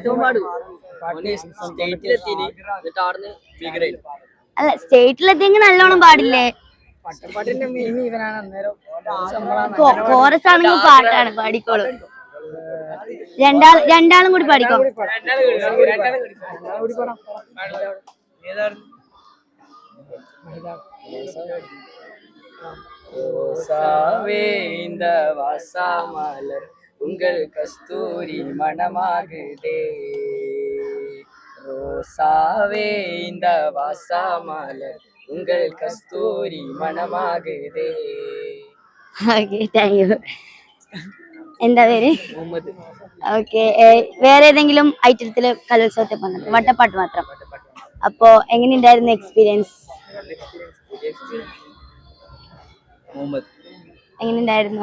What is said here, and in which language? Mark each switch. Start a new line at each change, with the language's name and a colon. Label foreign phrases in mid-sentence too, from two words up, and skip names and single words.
Malayalam: അല്ല, സ്റ്റേറ്റിലെത്തിയെങ്കിൽ നല്ലോണം പാടില്ലേ? കോറസ് ആണെങ്കിൽ പാട്ടാണ്, പാടിക്കോളൂ. രണ്ടാളും കൂടി പാടിക്കോ.
Tamil: இந்த வாசாமலர் உங்கள் கஸ்தூரி மணமாகுதே, ரோசாவே இந்த வாசாமலர் உங்கள் கஸ்தூரி மணமாகுதே.
Malayalam: ഓക്കെ,
English: thank you.
Malayalam: എന്താ പേര്? മുഹമ്മദ്. ഓക്കെ, വേറെ ഏതെങ്കിലും ഐറ്റത്തില് കലോത്സവത്തിൽ പങ്കെടുത്തു? വട്ടപ്പാട്ട് മാത്രം. അപ്പോ എങ്ങനെയുണ്ടായിരുന്നു എക്സ്പീരിയൻസ്? എങ്ങനെയുണ്ടായിരുന്നു?